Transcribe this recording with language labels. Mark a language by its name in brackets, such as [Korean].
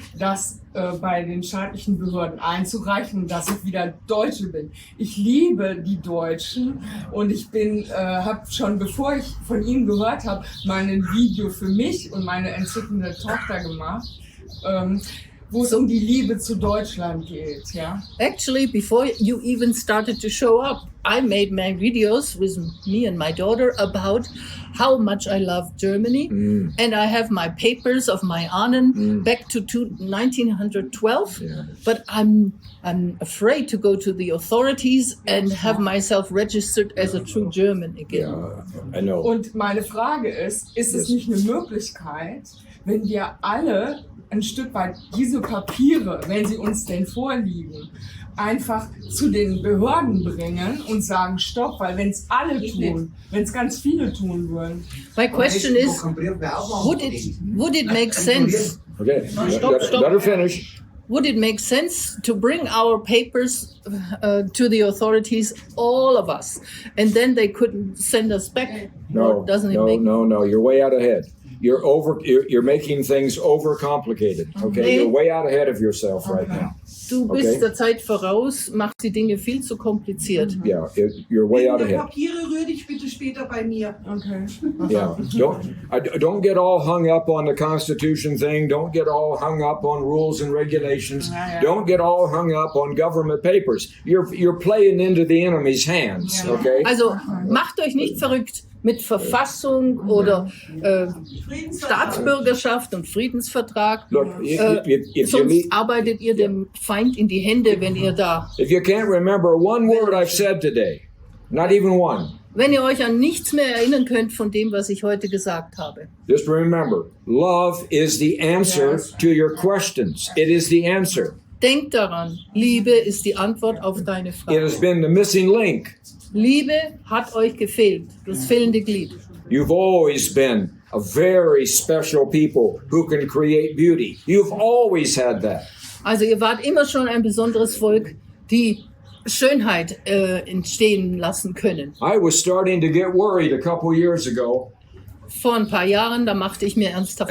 [German] das bei den staatlichen Behörden einzureichen, dass ich wieder Deutsche bin. Ich liebe die Deutschen und ich habe schon, bevor ich von ihnen gehört habe, mal ein Video für mich und meine entzückende Tochter gemacht, wo es die Liebe zu Deutschland geht. Ja? [English] Actually, before you even started to show up, I made my videos with me and my daughter about how much I love Germany. And I have my papers of my Ahnen back to 1912. Yeah. But I'm afraid to go to the authorities and have myself registered as a true German again. I know. [German] Und meine Frage ist es nicht eine Möglichkeit, wenn wir alle ein Stück weit diese Papiere, wenn sie uns denn vorliegen, einfach zu den Behörden bringen und sagen, stopp, weil wenn es alle tun, wenn es ganz viele tun würden. [English] My question is, would it make sense? Okay, Stop. better finish. Would it make sense to bring our papers to the authorities, all of us, and then they couldn't send us back? No, you're way out ahead. You're making things overcomplicated. Okay, you're way out ahead of yourself right now. [German] Du bist der Zeit voraus, machst die Dinge viel zu kompliziert. [English] Yeah, you're way out ahead. [German] Papiere rühr dich bitte später bei mir. [English] Okay. Yeah, don't get all hung up on the Constitution thing. Don't get all hung up on rules and regulations. Don't get all hung up on government papers. You're playing into the enemy's hands. Okay. [German] Also macht euch nicht verrückt mit Verfassung oder Staatsbürgerschaft und Friedensvertrag. [English] Look, [German] Sonst arbeitet ihr dem Feind in die Hände, wenn ihr da. [English] If you can't remember one word I've said today, not even one. [German] Wenn ihr euch an nichts mehr erinnern könnt von dem, was ich heute gesagt habe. [English] Just remember, love is the answer to your questions. It is the answer. [German] Denk daran, Liebe ist die Antwort auf deine [English] It [German] Frage. [English] has been the missing link. [German] Liebe hat euch gefehlt, das fehlende Glied. [English] You've always been a very special people who can create beauty. You've always had that. [German] Also ihr wart immer schon ein besonderes Volk, die Schönheit entstehen lassen können. [English] I was starting to get worried a couple years ago [German] Vor ein paar Jahren, da machte ich mir ernsthaft